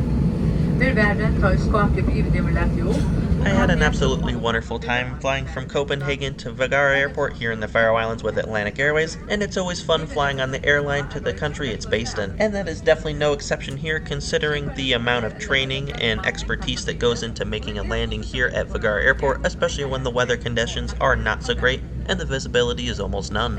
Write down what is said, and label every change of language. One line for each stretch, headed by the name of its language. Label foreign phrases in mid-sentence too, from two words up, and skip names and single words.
English: Mer verden tar skapelig blivet det vi lærte jo. I had an absolutely wonderful time flying from Copenhagen to Vágar Airport here in the Faroe Islands with Atlantic Airways, and it's always fun flying on the airline to the country it's based in. And that is definitely no exception here, considering the amount of training and expertise that goes into making a landing here at Vágar Airport, especially when the weather conditions are not so great and the visibility is almost none.